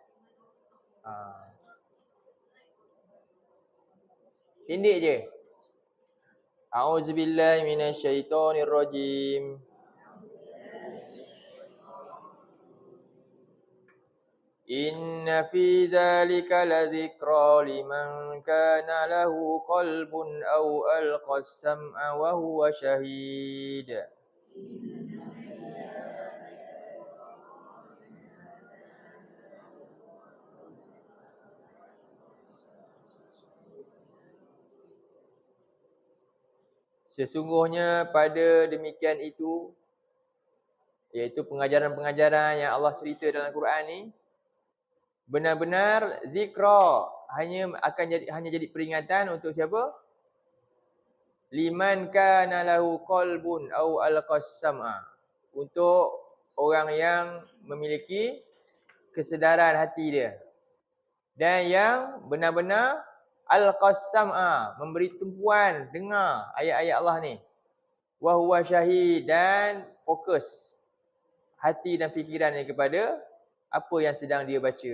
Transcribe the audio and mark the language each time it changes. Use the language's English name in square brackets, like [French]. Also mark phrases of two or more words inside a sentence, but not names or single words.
[Malay] Pendek je. [Arabic] أعوذ بالله من الشيطان الرجيم. إن في ذلك لذكرى لمن كان له قلب أو ألقى السمع وهو شهيد. [Malay] Sesungguhnya pada demikian itu, iaitu pengajaran-pengajaran yang Allah cerita dalam Quran ni, benar-benar zikra, hanya jadi peringatan untuk siapa? [Arabic] لمن كان له قلب أو ألقى السمع. [Malay] Untuk orang yang memiliki kesedaran hati dia. Dan yang benar-benar [Arabic] ألقى السمع, [Malay] memberi tumpuan dengar ayat-ayat Allah ni. [Arabic] وهو شهيد, [Malay] dan fokus hati dan fikirannya kepada apa yang sedang dia baca.